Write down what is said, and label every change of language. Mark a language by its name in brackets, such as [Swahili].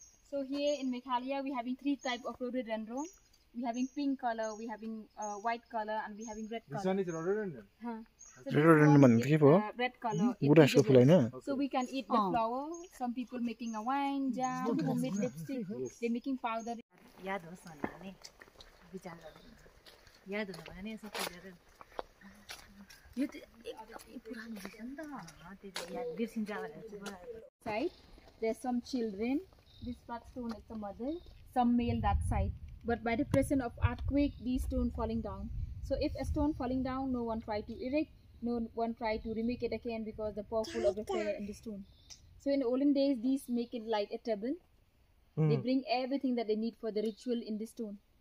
[English] So here in Meghalaya, we having 3 types of rhododendron. We having pink color, we having white color, and we having red color. This one is rhododendron. So Rhododendron this one is, red color. So we can eat the flower. Some people making a wine, jam, homemade lipstick. They making powder. [Nepali] याद होस् भनेर नि विचार गर्नुहुन्छ याद हुनु भने सबै गरेर यो त एकदमै पुरानो रहेछ नि त त्यो याद बिर्सिन्छ भनेर [English] side there's some children. This flat stone is the mother, some male that side, but by the presence of earthquake these stone falling down. So if a stone falling down, no one try to erect, no one try to remake it again because the powerful of the prayer in the stone. So in the olden days these make it like a table. They bring everything that they need for the ritual in the stone.